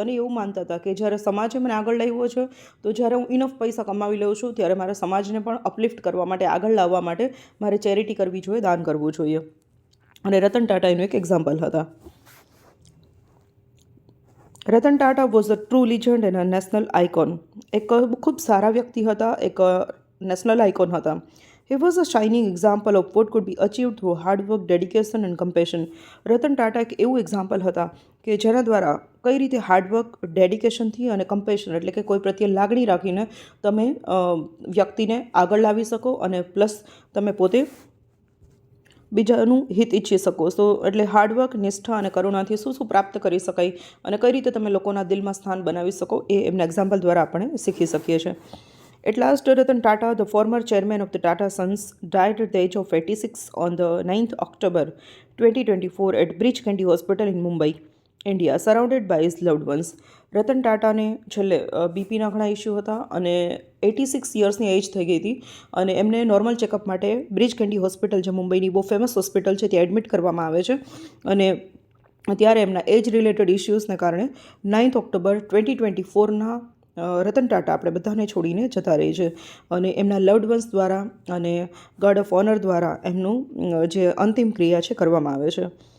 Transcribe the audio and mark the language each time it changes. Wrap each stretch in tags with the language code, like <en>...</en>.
<gu>અને એવું માનતા હતા કે જ્યારે સમાજે મને આગળ લાવ્યો છે તો જ્યારે હું ઇનફ પૈસા કમાવી લઉં છું ત્યારે મારે સમાજને પણ અપલિફ્ટ કરવા માટે, આગળ લાવવા માટે મારે ચેરિટી કરવી જોઈએ, દાન કરવું જોઈએ. અને રતન ટાટા એનું એક એક્ઝામ્પલ હતા.</gu> <en>Ratan Tata was a true legend and a national icon.</en> <gu>એક ખૂબ સારા વ્યક્તિ હતા, એક નેશનલ આઇકોન હતા.</gu> <en>He was a shining example of what could be achieved through hard work, dedication and compassion.</en> <gu>Ratan Tata એક એવું એક્ઝામ્પલ હતા કે જેના દ્વારા કઈ રીતે હાર્ડવર્ક, ડેડિકેશનથી અને કમ્પેશન એટલે કે કોઈ પ્રત્યે લાગણી રાખીને તમે વ્યક્તિને આગળ લાવી શકો અને પ્લસ તમે પોતે બીજાનું હિત ઈચ્છી શકો. એટલે હાર્ડવર્ક, નિષ્ઠા અને કરુણાથી શું પ્રાપ્ત કરી શકાય અને કઈ રીતે તમે લોકોના દિલમાં સ્થાન બનાવી શકો એ એમના એક્ઝામ્પલ દ્વારા આપણે શીખી શકીએ છીએ.</gu> <en>At last, Ratan Tata, the former chairman of the Tata Sons, died at the age of 86 on the 9th October 2024 at Breach Candy Hospital in Mumbai, India, surrounded by his loved ones.</en> <gu>Ratan ટાટાને છેલ્લે બીપીના ઘણા issue હતા અને 86 યર્સની એજ થઈ ગઈ હતી અને એમને normal checkup માટે બ્રિજ કેન્ડી હોસ્પિટલ, જે મુંબઈની બહુ ફેમસ હોસ્પિટલ છે, ત્યાં એડમિટ કરવામાં આવે છે. અને ત્યારે એમના એજ રિલેટેડ ઇસ્યુઝને કારણે 9th ઓક્ટોબર 2024ના રતન ટાટા આપણે બધાને છોડીને જતા રહે છે અને એમના લવ્ડ વન્સ દ્વારા અને ગાર્ડ ઓફ ઓનર દ્વારા એમનું જે અંતિમ ક્રિયા છે કરવામાં આવે છે.</gu>